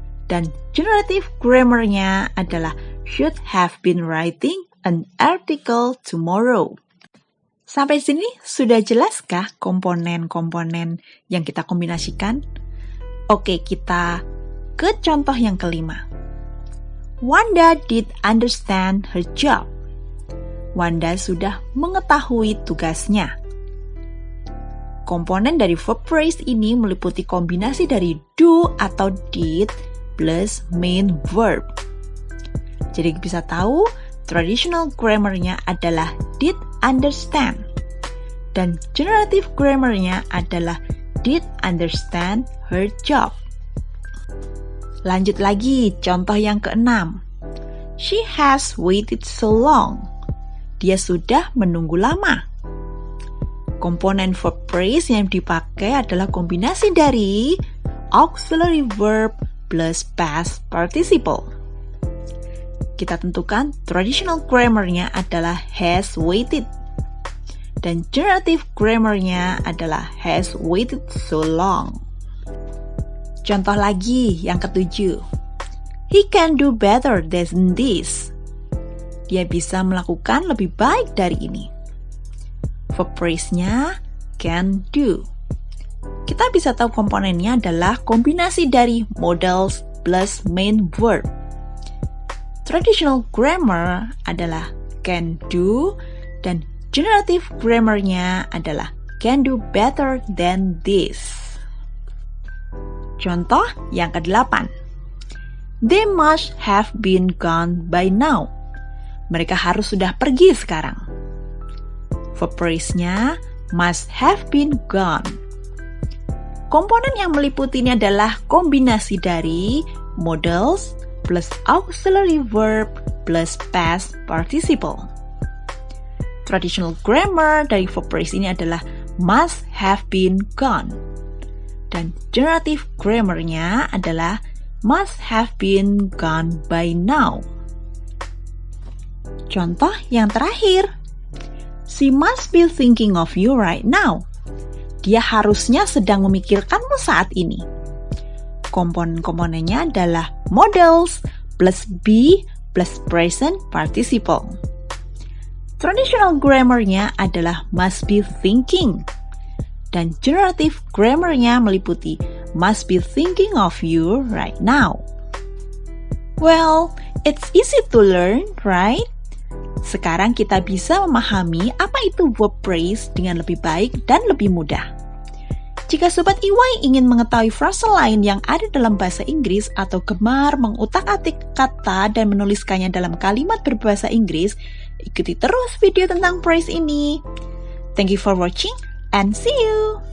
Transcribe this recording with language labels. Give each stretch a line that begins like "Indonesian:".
Indonesian: Dan generative grammar-nya adalah should have been writing an article tomorrow. Sampai sini sudah jelaskah komponen-komponen yang kita kombinasikan? Oke, kita ke contoh yang kelima.
English: Wanda did understand her job.
Indonesian: Wanda sudah mengetahui tugasnya. Komponen dari verb phrase ini meliputi kombinasi dari do atau did plus main verb. Jadi bisa tahu traditional grammar-nya adalah did understand dan generative grammar-nya adalah did understand her job. Lanjut lagi, contoh yang keenam.
English: She has waited so long.
Indonesian: Dia sudah menunggu lama. Komponen verb phrase yang dipakai adalah kombinasi dari auxiliary verb plus past participle. Kita tentukan traditional grammar-nya adalah has waited. Dan generative grammar-nya adalah has waited so long. Contoh lagi yang ketujuh.
English: He can do better than this.
Indonesian: Dia bisa melakukan lebih baik dari ini. Verb phrase-nya can do. Kita bisa tahu komponennya adalah kombinasi dari modals plus main verb. Traditional grammar adalah can do dan generative grammar-nya adalah can do better than this. Contoh yang ke-8.
English: They must have been gone by now.
Indonesian: Mereka harus sudah pergi sekarang. Verb phrase-nya must have been gone. Komponen yang meliputi ini adalah kombinasi dari modals plus auxiliary verb plus past participle. Traditional grammar dari verb phrase ini adalah must have been gone. Dan generative grammar-nya adalah must have been gone by now. Contoh yang terakhir.
English: She must be thinking of you right now.
Indonesian: Dia harusnya sedang memikirkanmu saat ini. Komponen-komponennya adalah modals plus be plus present participle. Traditional grammar-nya adalah must be thinking. Dan generative grammar-nya meliputi must be thinking of you right now.
English: Well, it's easy to learn, right?
Indonesian: Sekarang kita bisa memahami apa itu verb phrase dengan lebih baik dan lebih mudah. Jika Sobat EY ingin mengetahui frase lain yang ada dalam bahasa Inggris atau gemar mengutak-atik kata dan menuliskannya dalam kalimat berbahasa Inggris, ikuti terus video tentang phrase ini.
English: Thank you for watching and see you!